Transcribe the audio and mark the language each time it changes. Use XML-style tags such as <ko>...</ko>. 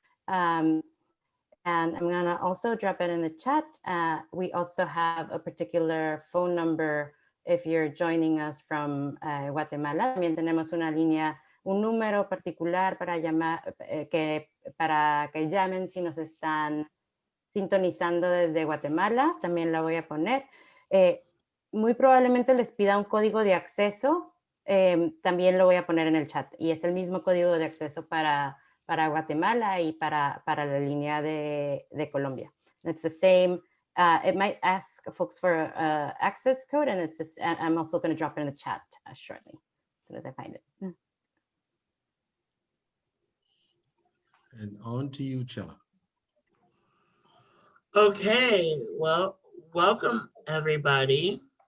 <en>And I'm gonna also drop it in the chat. We also have a particular phone number if you're joining us from Guatemala.</en> <es>También tenemos una línea, un número particular para llamar, para que llamen si nos están sintonizando desde Guatemala. También la voy a poner. Muy probablemente les pida un código de acceso, también lo voy a poner en el chat, y es el mismo código de acceso para Guatemala y para la línea de Colombia.</es> <en>It's the same, it might ask folks for access code, and I'm also going to drop it in the chat shortly, as soon as I find it. And on to you, Chella. Okay, well, welcome everybody.</en>